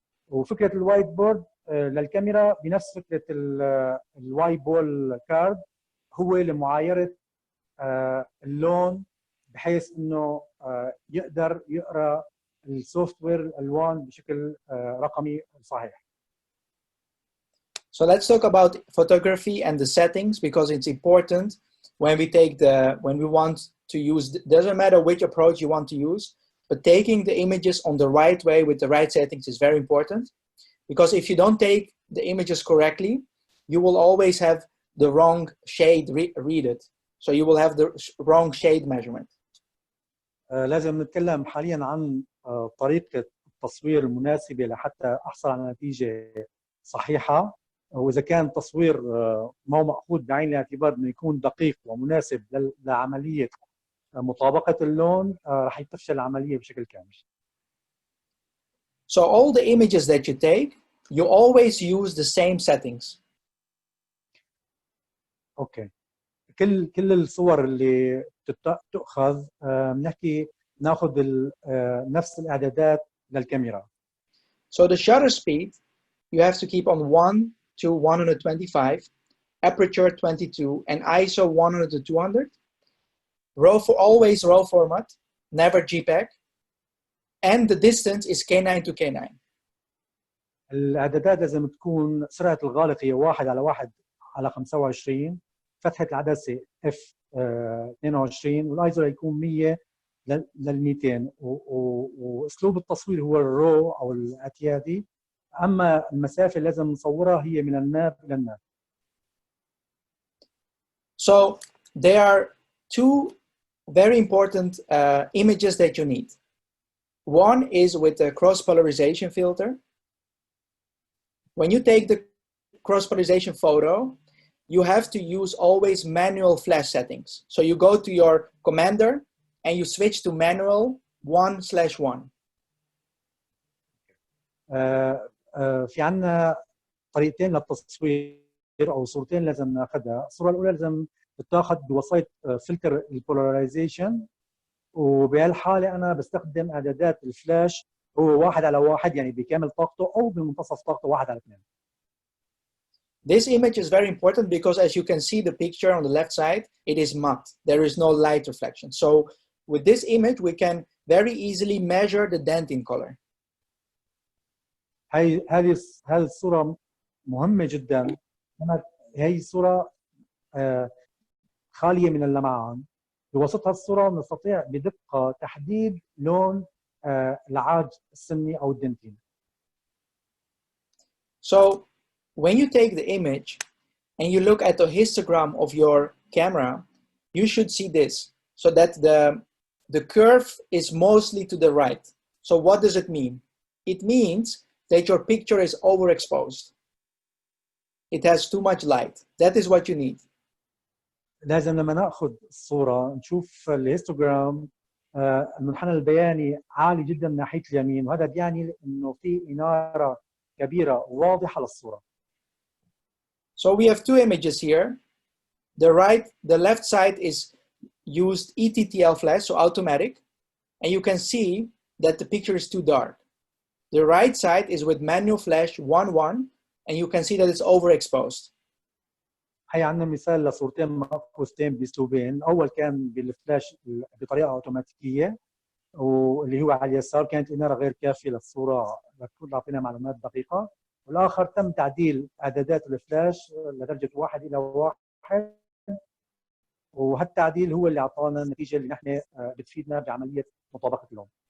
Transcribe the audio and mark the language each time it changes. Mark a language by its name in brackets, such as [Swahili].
[Arabic] وفكره الوايت بورد للكاميرا بنفس فكره الواي بول كارد، هو لمعايره اللون بحيث انه يقدر يقرا السوفت وير الالوان بشكل رقمي صحيح. [English] So let's talk about photography and the settings, because it's important when we want to use, doesn't matter which approach you want to use, but taking the images on the right way with the right settings is very important, because if you don't take the images correctly, you will always have the wrong shade read it. So you will have the wrong shade measurement. [Arabic] لازم نتكلم حاليا عن طريقة التصوير المناسبة لحتى أحصل على نتيجة صحيحة، وإذا كان التصوير ما هو مأخوذ بعين الاعتبار إنه يكون دقيق ومناسب لعملية مطابقة اللون، راح تفشل العملية بشكل كامل. [English] So all the images that you take, you always use the same settings. [Arabic] اوكي. كل الصور اللي تؤخذ بنحكي ناخذ نفس الاعدادات للكاميرا. [English] So the shutter speed you have to keep on 1 to 125, aperture 22, and ISO 100 to 200. Always RAW format, never JPEG, and the distance is K9 to K9. [Arabic] الاعدادات لازم تكون سرعه الغالق هي 1/25، فتحه العدسه f22، والايزو يكون 100 لل 200، واسلوب التصوير هو الرو او الاعتيادي. اما المسافه اللي لازم نصورها هي من الناب الى الناب. [English] So there are two very important images that you need. One is with the cross polarization filter. When you take the cross polarization photo, you have to use always manual flash settings. So you go to your commander and you switch to manual 1/1. [Arabic] في عندنا طريقتين للتصوير او صورتين لازم ناخذها. الصوره الاولى لازم تتاخذ بوسيط فلتر البولاريزيشن، وبهالحاله انا بستخدم اعدادات الفلاش هو 1/1، يعني بكامل طاقته او بمنتصف طاقته 1/2. [English] This image is very important because as you can see the picture on the left side, it is matte. There is no light reflection. So with this image, we can very easily measure the dentin color. [Arabic] هذه الصورة مهمة جدا. هي الصورة خالية من اللمعان. بوسط الصورة نستطيع بدقة تحديد لون العاج السني أو الدنتين. [English] So when you take the image and you look at the histogram of your camera, you should see this, so that the curve is mostly to the right. So what does it mean? It means that your picture is overexposed. It has too much light. That is what you need. [Arabic] لازم لما ناخذ الصورة نشوف الهيستوغرام المنحنى البياني عالي جدا من ناحية اليمين، وهذا بيعني انه في إنارة كبيرة واضحة للصورة. [English] So we have two images here. The left side is used ETTL flash, so automatic, and you can see that the picture is too dark. The right side is with manual flash 1.1, and you can see that it's overexposed. [Arabic] هي عندنا مثال لصورتين مأخوذتين بأسلوبين. الأول كان بالفلاش بطريقة أوتوماتيكية، واللي هو على اليسار كانت الإنارة غير كافية للصورة لتكون تعطينا معلومات دقيقة. والآخر تم تعديل إعدادات الفلاش لدرجة 1:1، وهالتعديل هو اللي أعطانا النتيجة اللي نحن بتفيدنا بعملية مطابقة اللون.